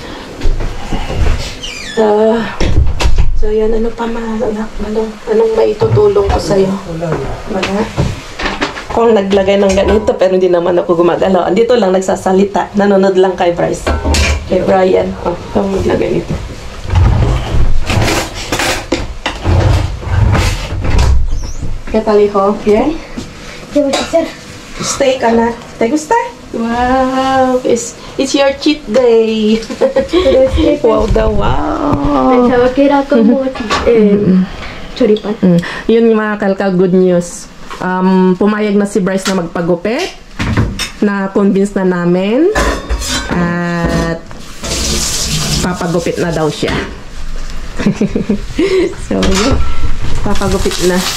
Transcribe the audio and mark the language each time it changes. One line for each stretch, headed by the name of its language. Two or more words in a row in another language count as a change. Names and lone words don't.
Filipino: So yan, ano pa anong maitutulong ko sa'yo? Wala. Kung naglagay ng ganito, pero hindi naman ako gumagalaw. Andito lang nagsasalita. Nanonood lang kay Bryce. Kay Brian. Kung naglagay nito.
Spanish: ¿Qué tal, hijo? ¿Bien? ¿Qué vas a hacer? Steak, anak. ¿Te gusta?
English: Wow. It's your cheat day.
Filipino: Wow daw, wow.
Spanish: Pensaba que era como choripan.
Filipino: Yun mga kalkal,
English: good news.
Filipino: Pumayag na si Bryce na magpagupit. Na-convince na namin. At papagupit na daw siya. So, papagupit na.